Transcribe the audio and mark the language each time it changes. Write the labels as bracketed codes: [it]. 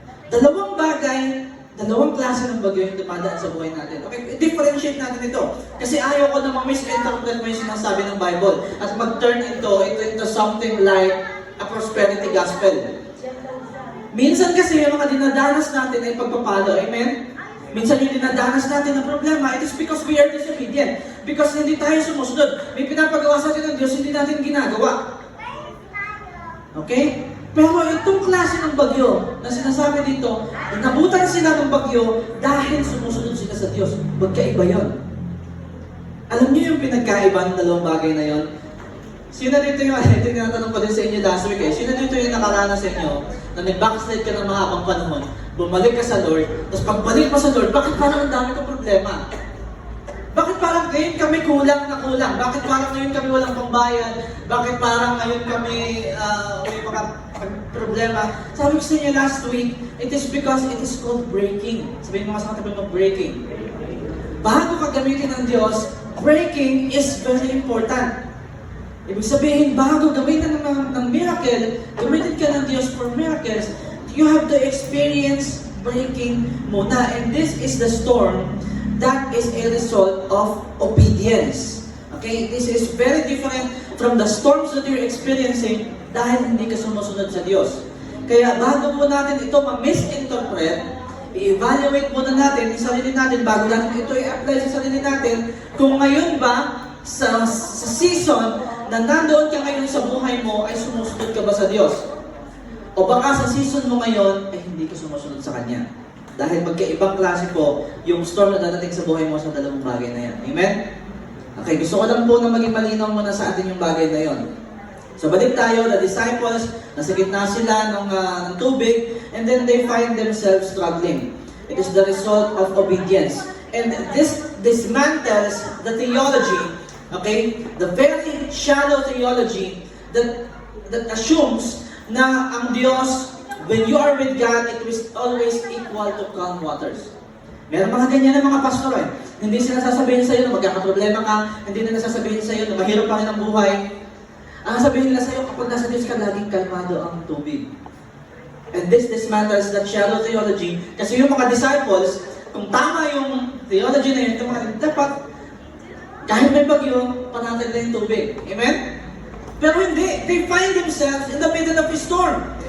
[tl] Dalawang bagay, dalawang klase ng bagyo yung dumadaan sa buhay natin. Okay, differentiate natin ito. Kasi ayaw ko na ma-misinterpret mo yung sinasabi ng Bible at mag-turn into something like a prosperity gospel. Minsan kasi yung mga dinadanas natin ay pagpapalo. Amen? Minsan yung dinadanas natin ng problema, [en] it is because we are disobedient. [tl] Because hindi tayo sumusunod. May pinapagawa sa atin ng Diyos, hindi natin ginagawa. Okay? Pero itong klase ng bagyo na sinasabi dito, nabutan sila ng bagyo dahil sumusunod sila sa Diyos. Magkaiba yun. Alam niyo yung pinagkaiba ng dalawang bagay na yon? Sino dito yung, ito yung tinatanong ko din sa inyo last week eh, sino dito yung nakaranas sa inyo na nag-backslide ka ng mahabang panahon, bumalik ka sa Lord, tapos pagbalik mo sa Lord, bakit parang ang dami kong problema? Bakit parang ngayon kami kulang na kulang? Bakit parang ngayon kami walang pambayad? Bakit parang ngayon kami may mga problema? [en] Sabi ko sa inyo last week, it is because it is called breaking. [tl] Sabihin mo sa katabi mo, breaking. Bago ka gamitin ng Diyos, [en] breaking is very important. [tl] Ibig sabihin, bago gamitin ng miracle, gamitin ka ng Diyos for miracles, [en] you have to experience breaking [tl] muna. [en] And this is the storm that is a result of obedience. Okay? This is very different from the storms that you're experiencing [tl] dahil hindi ka sumusunod sa Diyos. Kaya bago po natin ito ma-misinterpret, i-evaluate muna natin yung sarili natin bago natin ito i-apply sa sarili natin kung ngayon ba sa season na nandoon ka ngayon sa buhay mo ay sumusunod ka ba sa Diyos? O baka sa season mo ngayon ay hindi ka sumusunod sa Kanya. Dahil magkaibang klase po yung storm na dadating sa buhay mo sa dalawang bagay na yan. Amen? Okay, gusto ko lang po na maging malinaw muna sa atin yung bagay na yon. So balik tayo, the disciples, nasa gitna sila ng tubig, [en] and then they find themselves struggling. It is the result of obedience. And this dismantles the theology, okay? The very shallow theology that assumes [tl] na ang Diyos, [en] when you are with God, it is always equal to calm waters. [tl] Meron mga ganyan na mga pastor eh. Hindi sila sasabihin sa iyo na magkakaproblema ka, hindi nila sasabihin sa iyo na mahirap pa rin ang buhay. Ang sabihin nila sa iyo, kapag nasa Diyos ka, laging kalmado ang tubig. [en] And this dismantles that shallow theology. [tl] Kasi yung mga disciples, kung tama yung theology na yun, dapat kahit may bagyo, panatag na yung tubig. Amen? Pero hindi. [en] They find themselves in the middle of a storm.